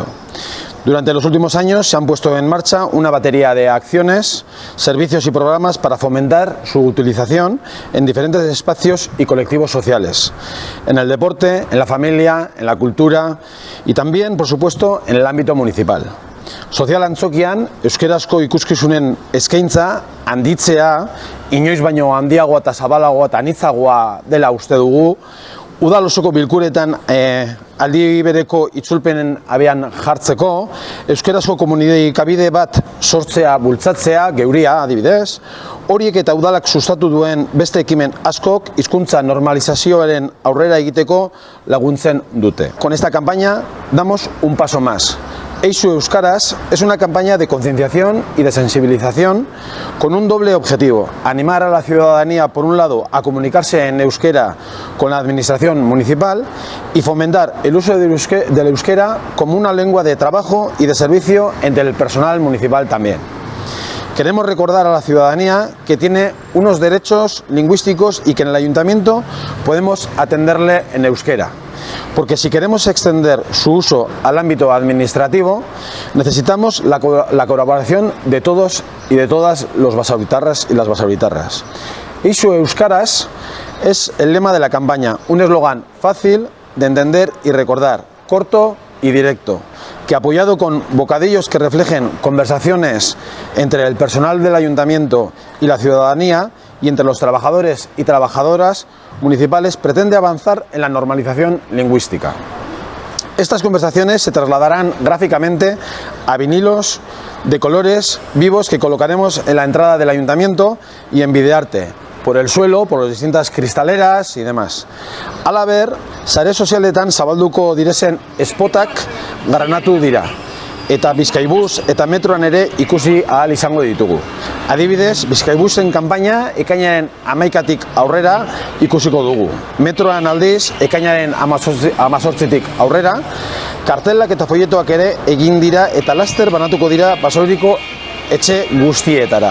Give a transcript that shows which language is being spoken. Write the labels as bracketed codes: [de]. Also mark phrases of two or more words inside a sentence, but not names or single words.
[es] Durante los últimos años se han puesto en marcha una batería de acciones, servicios y programas para fomentar su utilización en diferentes espacios y colectivos sociales, en el deporte, en la familia, en la cultura y también, por supuesto, en el ámbito municipal. [eu] Sozial antzokian, euskarazko ikuskizunen eskaintza handitzea, inoiz baino handiagoa eta zabalagoa eta anitzagoa dela uste dugu, udal osoko bilkuretan aldi bereko itzulpenen abian jartzeko, euskarazko komunikabide bat sortzea, bultzatzea, geuria adibidez, horiek eta udalak sustatu duen beste ekimen askok hizkuntza normalizazioaren aurrera egiteko laguntzen dute. [es] Con esta campaña damos un paso más. Eixo Euskaraz es una campaña de concienciación y de sensibilización con un doble objetivo: animar a la ciudadanía, por un lado, a comunicarse en euskera con la administración municipal y fomentar el uso del euskera como una lengua de trabajo y de servicio entre el personal municipal también. Queremos recordar a la ciudadanía que tiene unos derechos lingüísticos y que en el Ayuntamiento podemos atenderle en euskera. Porque si queremos extender su uso al ámbito administrativo, necesitamos la colaboración de todos y de todas los basauritarras y las basauritarras. Eixo Euskaraz es el lema de la campaña, un eslogan fácil de entender y recordar, corto y directo, que apoyado con bocadillos que reflejen conversaciones entre el personal del Ayuntamiento y la ciudadanía y entre los trabajadores y trabajadoras municipales, pretende avanzar en la normalización lingüística. Estas conversaciones se trasladarán gráficamente a vinilos de colores vivos que colocaremos en la entrada del Ayuntamiento y en videoarte, por el suelo, por las distintas cristaleras y demás. [eu] Halaber, sare sozialetan zabalduko direzen spotak granatu dira, eta Bizkaibus eta metroan ere ikusi ahal izango ditugu. Adibidez, Bizkaibusen kanpaina ekainaren 11tik aurrera ikusiko dugu. Metroan aldiz, ekainaren 18tik aurrera, kartelak eta folletoak ere egin dira eta laster banatuko dira Basauriko etxe guztietara.